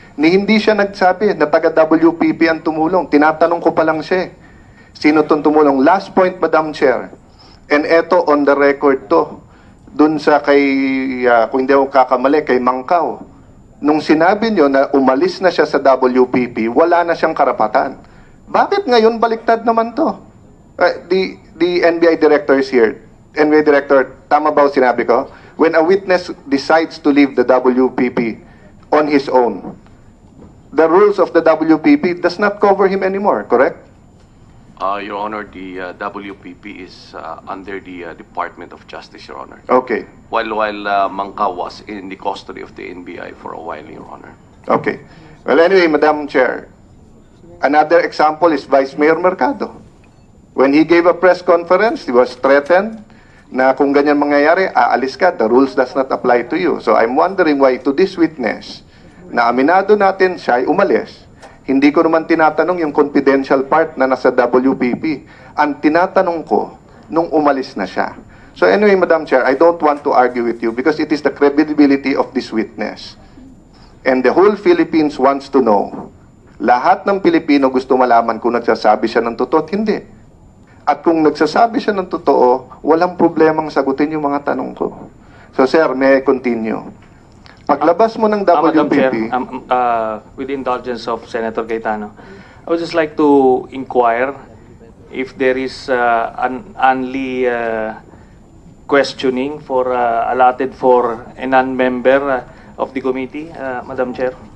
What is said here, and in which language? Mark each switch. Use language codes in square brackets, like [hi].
[tl] Hindi siya nagsabi na taga-WPP ang tumulong. Tinatanong ko pa lang siya. Sino tong tumulong? [en] Last point, Madam Chair. And eto, on the record to. [tl] Dun sa kay, kung hindi ako kakamali, kay Mangkaw. Nung sinabi nyo na umalis na siya sa WPP, wala na siyang karapatan. Bakit ngayon baliktad naman to? [en] The NBI director is here. NBI director, [tl] tama ba o sinabi ko? [en] When a witness decides to leave the WPP on his own, the rules of the WPP does not cover him anymore, correct? Your Honor, the WPP is under the Department of Justice, Your Honor. Okay, While Mangka was in the custody of the NBI for a while, Your Honor. okay. Well, anyway, Madam Chair, another example is Vice Mayor Mercado. When he gave a press conference, he was threatened [tl] na kung ganyan mangyayari, aalis ka, [en] the rules does not apply to you. So I'm wondering why to this witness, [tl] na aminado natin siya ay umalis, hindi ko naman tinatanong yung confidential part na nasa WPP. Ang tinatanong ko, nung umalis na siya. [en] So anyway, Madam Chair, I don't want to argue with you because it is the credibility of this witness. And the whole Philippines wants to know. [tl] Lahat ng Pilipino gusto malaman kung nagsasabi siya ng totoo at hindi. At kung nagsasabi siya ng totoo, walang problemang sagutin yung mga tanong ko. [en] So sir, may I continue? [tl] Paglabas mo ng [en] Madam Chair, WPP, with the indulgence of Senator Cayetano, I would just like to inquire if there is an only questioning for allotted for a non-member of the committee, Madam Chair.